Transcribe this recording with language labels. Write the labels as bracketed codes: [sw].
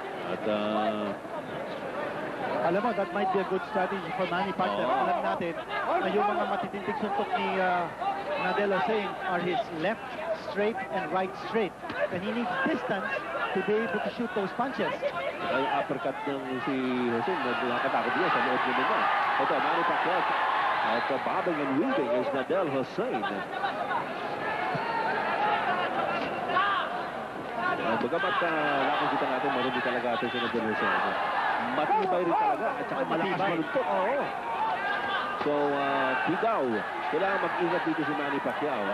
[tl] At [en] alam mo, that might be a good strategy for Manny Pacquiao. [tl] Alam natin na yung mga matitindig suntok ni [en] Nadal Hussein are his left straight and right straight. And he needs distance to be able to shoot those punches. [tl] ay uppercut ng si Hussein na nakatakot niya sa loob niya naman. [en] Ito, Manny Pacquiao at bobbing and weaving is Nadal Hussein. [tl] Bagamat nakikita natin marumi talaga ito si Nadal Hussein. Matibay rin talaga at saka malakas maluntok. So, Tigaw, kailangan mag-ingat dito si Manny Pacquiao.